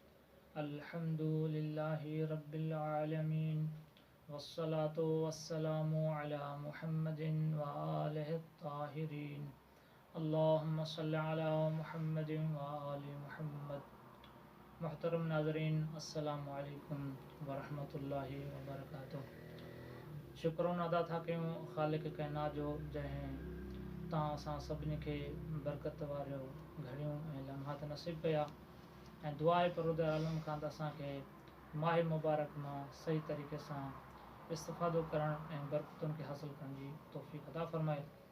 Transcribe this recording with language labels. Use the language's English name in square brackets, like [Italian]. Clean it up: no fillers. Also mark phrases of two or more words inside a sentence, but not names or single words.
[Arabic] الحمد لله رب العالمين، والصلاة والسلام على محمد وآله الطاهرين. اللهم صل على محمد وآل محمد. [Sindhi] محترم नाज़रीन, [Arabic] السلام عليكم ورحمة الله وبركاته. [Sindhi] शुक्राना अदा था कयूं ख़ालिक़ काइनात जो, जंहिं तव्हां असां सभिनी खे बरकत वारियूं घड़ियूं ऐं लम्हात नसीब कया, ऐं दुआ आहे परवरदिगार आलम खां त असांखे माह मुबारक मां सही तरीक़े सां इस्तिफ़ादो करणु ऐं बरकतुनि खे हासिलु करण जी तौफ़ीक़ अता फ़रमाए।